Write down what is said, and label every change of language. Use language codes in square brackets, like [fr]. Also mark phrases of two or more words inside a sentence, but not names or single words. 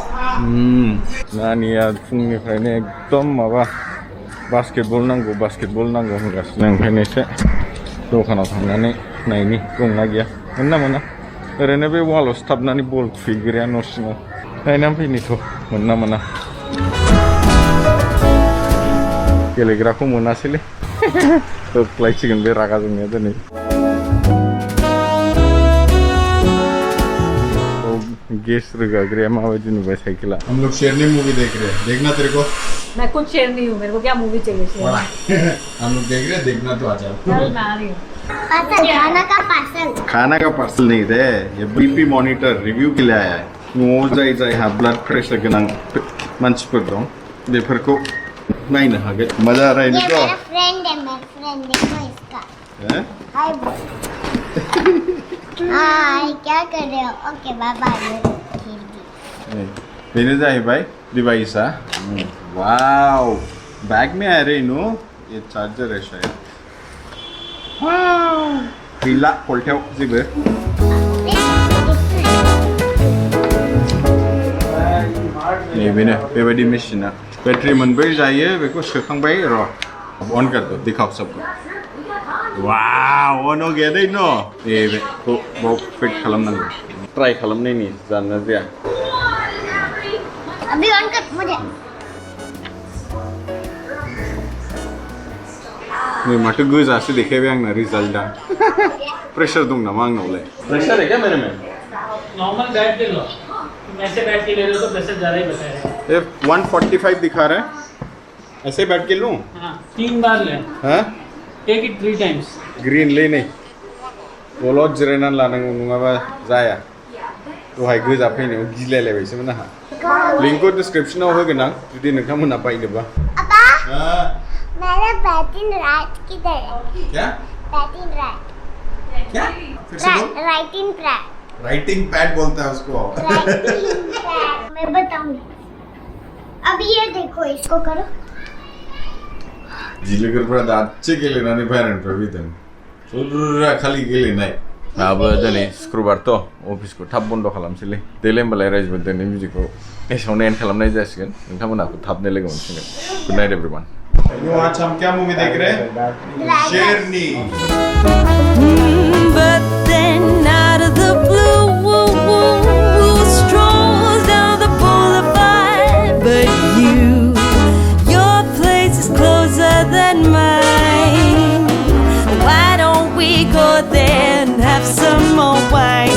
[brx] नानिया फुंनिफ्रायनो एकदम माबा बास्केटबल नांगौ होनगासिनो ओंखायनो एसे दखानाव थांनानै नायनि दंना गैया मोना ओरैनो बे वालाव सिथाबनानै बल खुबैग्राया न' सिङाव नायनानै फैनिथ' मोना गेलेग्राखौ मोनासैलै होख्लायसिगोन बे रागा जोंनाया दिनै गेस रोगाग्राया माबायदि नुबाय साइकेला [hi] हम लोग शेरनी मूवी देख रहे हैं देखना तेरे को मैं कुछ शेयर नहीं हूँ मेरे को क्या मूवी चाहिए शेयर हम लोग देख रहे हैं देखना तो आ जाओ चल मैं आ रही हूँ खाना का पार्सल नहीं थे ये बीपी मॉनिटर रिव्यू के लिए आया है [brx] न'आव जायहा ब्लाड प्रेशर गोनां मानसिफोर दं बेफोरखौ नायनो हागोन [hi] मजा आ रहा है ये इनको मेरा फ्रेंड देखो इसका हैं हाय हाय क्या कर रहे हो ओके बाय बाय [brx] बेनो जाहैबाय डिवाइसा वाव [hi] बैग में आ रही नो ये चार्जर है शायद [brx] वाव गैला कलथायाव जेबो बेनो बेबायदि मेसिना बेटारि मोनब्रै जायो बेखौ सोखांबाय र' [hi] अन करदो दिखाओ सबको [brx] वाव अन गया दै न बेखौ बाव फिट खालामनांगौ ट्राइ खालामनायनि जाना जाया [hi] अभी ऑन कर मुझे [brx] नै माथो गोजासो देखायबाय आंना रिजाल्टआ प्रेसार दं नामा आंनावलाय [hi] प्रेसार है क्या मेरे में नॉर्मल बैठ के लो तुम ऐसे बैठ के ले लो तो प्रेशर ज़्यादा ही बता रहा है ये 145 दिखा रहा है ऐसे बैठ के लूं हाँ 3 बार ले हाँ [en] take it 3 times [brx] ग्रीन ले नै दलद जिरायनानै लानांगौ नङाबा जाया दहाय गोजा फैनायाव गिलायलायबायसोमोन आंहा लिंकखौ डिस्क्रिप्शनाव होगोन आं जुदि नोंथांमोनहा बायनोबा [hi] अब्बा मेरा बैटिंग राइट किधर है क्या बैटिंग राइट क्या फिर से बोल राइटिंग पैड राइटिंग पैड बोलता है उसको राइटिंग पैड मैं बताऊंगी अब ये देखो इसको करो [brx] जिलोगोफोरा दासो गेलेनानै बाहेरानिफ्राय फैदों फुरा खालि गेलेनाय दाबो दिनै शुक्रबारथ' अफिसखौ थाब बन्द' खालामसैलै देलाय होमबालाय रायजोफोर दिनै मिउजिकखौ एसेयावनो एन्ड खालामनाय जासिगोन नोंथांमोनहाखौ थाबनो लोगो मोनसिगोन [en] good night everyone [hi] आज हम क्या मूवी देख रहे हैं शेरनी [en] But then out of the blue, strolls down the boulevard. But your place is closer than mine. Why don't we go there and have some more wine?